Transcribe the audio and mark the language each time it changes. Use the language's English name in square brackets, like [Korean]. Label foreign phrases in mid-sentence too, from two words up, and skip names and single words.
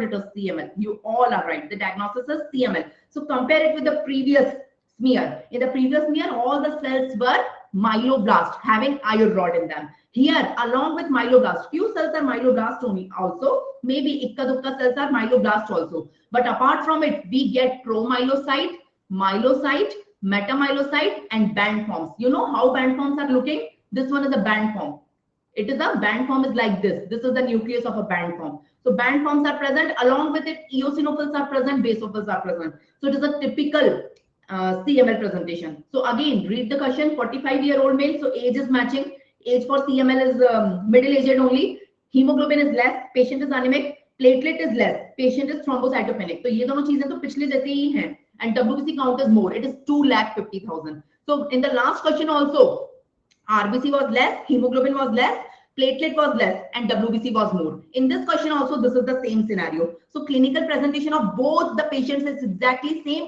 [English] It is CML. You all are right. The diagnosis is CML. So compare it with the previous smear. In the previous smear, all the cells were myeloblast, having IO-ROD in them. Here, along with myeloblast, few cells are myeloblast only also. Maybe ikka-dukka cells are myeloblast also. But apart from it, we get promyelocyte, myelocyte, metamyelocyte, and band forms. You know how band forms are looking? This one is a band form. It is a band form is like this. This is the nucleus of a band form. So band forms are present. Along with it, eosinophils are present, basophils are present. So it is a typical CML presentation. So again, read the question. 45-year-old male. So age is matching. Age for CML is middle-aged only. Hemoglobin is less. Patient is anemic. Platelet is less. Patient is thrombocytopenic. [Hindi] So ये दोनों चीजें तो पिछले जैसे ही हैं. [English] And WBC count is more. It is 250,000. So in the last question also, RBC was less, hemoglobin was less, platelet was less, and WBC was more. In this question also, this is the same scenario. So clinical presentation of both the patients is exactly same.